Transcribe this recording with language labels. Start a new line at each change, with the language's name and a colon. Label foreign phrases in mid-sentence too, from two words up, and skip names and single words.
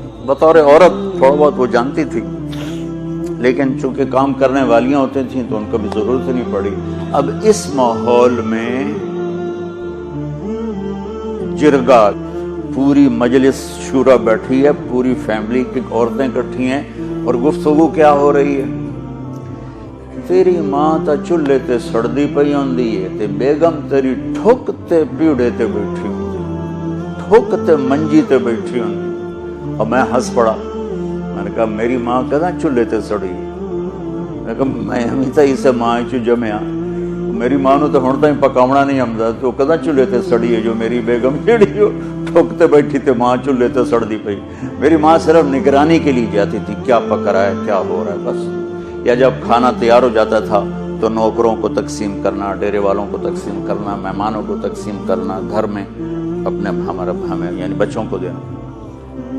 Urdu: بطور عورت تھوڑا بہت وہ جانتی تھی، لیکن چونکہ کام کرنے والیاں ہوتی تھیں تو ان کو بھی ضرورت نہیں پڑی۔ اب اس ماحول میں جرگا، پوری مجلس شورا بیٹھی ہے، پوری فیملی کی عورتیں اکٹھی ہیں اور گفتگو کیا ہو رہی ہے؟
Punjabi: تیری ماں تا چولہے تے سڑدی پئی ہوندی ہے تے بیگم تیری ٹھک تے پیڑے تے بیٹھی ہوندی، ٹھک تے منجی تے بیٹھی ہوندی۔
Urdu: اور میں ہنس پڑا، میں نے کہا
Punjabi: میری ماں کداں چولہے تے سڑی؟ میں کہا میں ہمیشہ اسے ماں چو جمیا، میری ماں نو تو ہن تائیں پکاونا نہیں آمدا، تو کداں چولہے تے سڑی ہے جو میری بیگم جیڑی جو ٹھک تے بیٹھی تے ماں چولہے تے سڑدی پئی۔
Urdu: میری ماں صرف نگرانی کے لیے جاتی تھی، کیا پک رہا ہے، کیا ہو رہا ہے، بس۔ یا جب کھانا تیار ہو جاتا تھا تو نوکروں کو تقسیم کرنا، ڈیرے والوں کو تقسیم کرنا، مہمانوں کو تقسیم کرنا، گھر میں اپنے ہمیں یعنی بچوں کو دینا۔